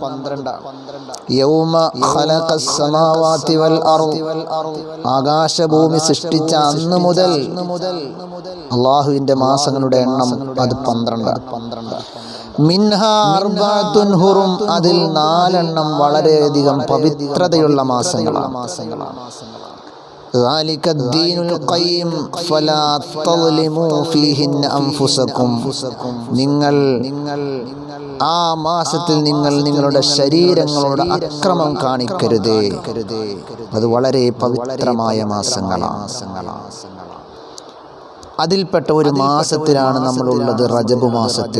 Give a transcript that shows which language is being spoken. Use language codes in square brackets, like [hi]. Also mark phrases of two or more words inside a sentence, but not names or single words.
[ar] يوم خلق السماوات والأرض. [ml] ആകാശഭൂമി സൃഷ്ടിച്ച അന്ന് മുതൽ അല്ലാഹുവിൻ്റെ മാസങ്ങളുടെ എണ്ണം അത് 12ആണ്. [ar] منها أربعة حرم. [ml] അതിൽ 4 വളരെയധികം പവിത്രതയുള്ള മാസങ്ങളാണ്. [ar] ذلك الدين القيم فلا تظلموا فيهن أنفسكم. [ml] നിങ്ങൾ ആ മാസത്തിൽ നിങ്ങളുടെ ശരീരങ്ങളോട് അക്രമം കാണിക്കരുതേ. അത് വളരെ പവിത്രമായ മാസങ്ങളാണ്. അതിൽപ്പെട്ട ഒരു മാസത്തിലാണ് നമ്മളുള്ളത്, റജബ് മാസത്തിൽ.